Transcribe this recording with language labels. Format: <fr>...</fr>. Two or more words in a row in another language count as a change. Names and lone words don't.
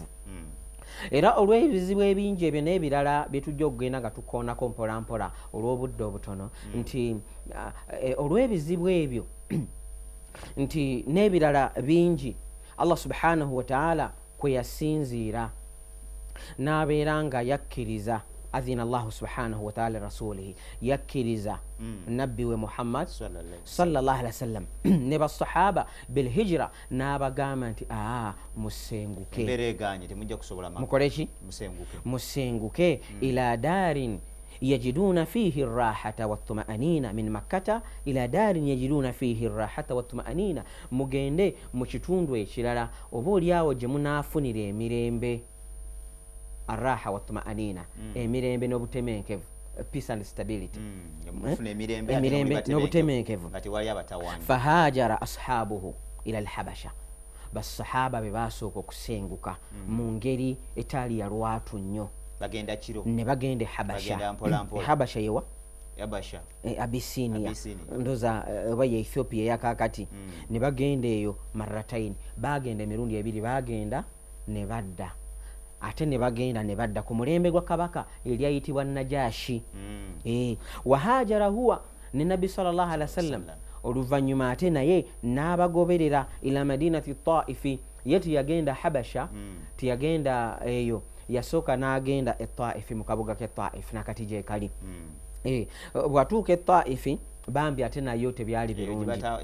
<lg>Era olw'ebizibu ebingi ebyo n'ebirala bye tujja okugenda nga tukoonako mpola mpola olw'obudde obutono nti olw'ebizibu ebyo nti n'ebirala bingi</lg> <ar>الله سبحانه وتعالى</ar> <lg>kwe yasinziira n'abeera nga yakkiriza</lg> <ar>أذن الله سبحانه وتعالى لرسوله</ar> <lg>yakkiriza nabbi we Muhammad</lg> <ar>صلى الله عليه وسلم</ar> <lg>ne basahaba</lg> <ar>بالهجرة</ar> <lg>n'abagamba nti musenguke mukoleki musenguke</lg> <ar>إلى دار يجدون فيها راحة وطمأنينة من مكة إلى دار يجدون فيها راحة وطمأنينة</ar> <lg>mugende mu kitundu ekirala oba oliawo gye munaafunira emirembe</lg> <ar>الراحة والطمأنينة</ar> <lg>emirembe n'obutemenkevu</lg> <en>peace and stability</en> <lg>emirembe n'obutemenkevu.</lg> <ar>فهاجر أصحابه إلى الحبشة</ar> <lg>basahaba be basooka okusenguka mu ngeri etaali ya lwatu nnyo ne bagenda Habasha yewa Abisinia ndoza oba ye Ethiopia yakakati ne bagenda eyo marataini bagenda emirundi ebiri bagenda ne badda ate ne bagenda ne badda ku mulembe gwa kabaka eryayitibwa Najashi.</lg> <ar>وهاجر هو</ar> <lg>ne Nabbi</lg> <ar>صلى الله عليه وسلم</ar> <lg>oluvannyuma ate naye n'abagoberera</lg> <ar>إلى مدينة الطائف</ar> <lg>ye tiyagenda Habasha tiyagenda eyo yasooka n'agenda Taifi mu kabuga ke Taifi nakati gye kali bwatuuka Taifi bambi ate nayo tebyali birungi</lg>